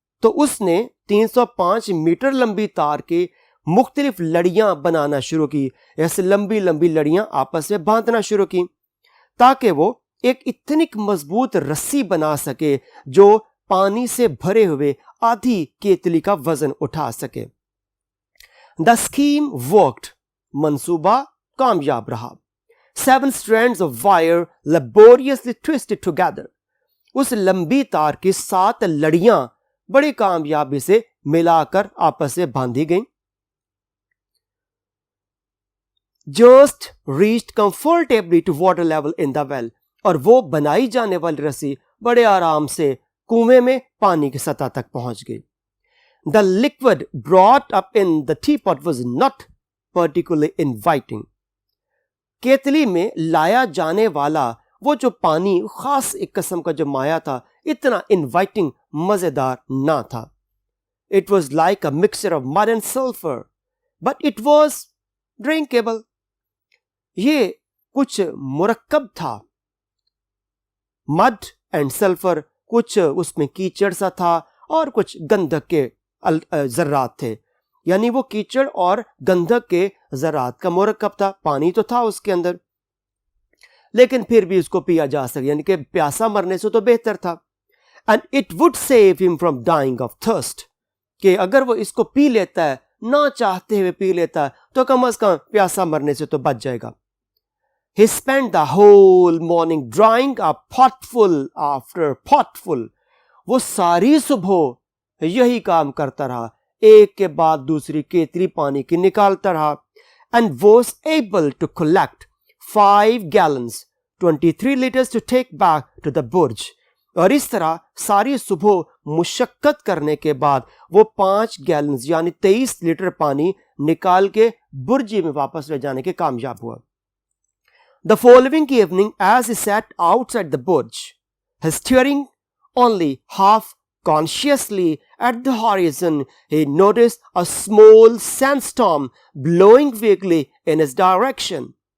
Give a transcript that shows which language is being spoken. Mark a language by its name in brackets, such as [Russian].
[Hindi] तो उसने 305 मीटर लंबी तार के मुख्तलिफ लड़ियां बनाना शुरू की। ऐसे लंबी लंबी लड़ियां आपस में बांधना शुरू की ताकि वो एक इतनी मजबूत रस्सी बना सके जो पानी से भरे हुए आधी केतली का वजन उठा सके। [English] the scheme worked, [Hindi] मंसूबा कामयाब रहा। [English] 7 strands of wire laboriously twisted together. [Hindi] उस लंबी तार की 7 लड़ियां बड़ी कामयाबी से मिलाकर आपस में बांधी गईं। [English] Just reached comfortably to water level in the well. [Hindi] और वो बनाई जाने वाली रस्सी बड़े आराम से कुएं में पानी की सतह तक पहुंच गई। [English] The liquid brought up in the teapot was not particularly inviting. [Hindi] केतली में लाया जाने वाला वो जो पानी, खास एक किस्म का जो माया था, इतना इनवाइटिंग, मजेदार ना था। [English] It was like a mixture of mud and sulfur, but it was drinkable. [Hindi] ये कुछ मुरक्कब था, [English] mud and sulphur, [Hindi] कुछ उसमें कीचड़ सा था और कुछ गंधक के जर्रात थे। यानी वो कीचड़ और गंधक के जरात का मुरक्कब था। पानी तो था उसके अंदर, लेकिन फिर भी उसको पिया जा सके, यानी कि प्यासा मरने से तो बेहतर था। [English] and it would save him from dying off thirst, [Hindi] कि अगर वो इसको पी लेता है, ना चाहते हुए पी लेता है, तो कम से कम प्यासा मरने से तो बच जाएगा। [English] He spent the whole morning drawing a potful after potful. [Hindi] वो सारी सुबह यही काम करता रहा, एक के बाद दूसरी केतली पानी की निकालता रहा। [English] And was able to collect 5 gallons, 23 liters to take back to the burj. [Hindi] और इस तरह सारी सुबह मुशक्कत करने के बाद वो 5 गैलन्स यानी 23 लीटर पानी निकाल के बुर्जी में वापस ले जाने के कामयाब हुआ। [English] The following evening, as he sat outside the burj, his staring only half consciously at the horizon, he noticed a small sandstorm blowing vaguely in his direction.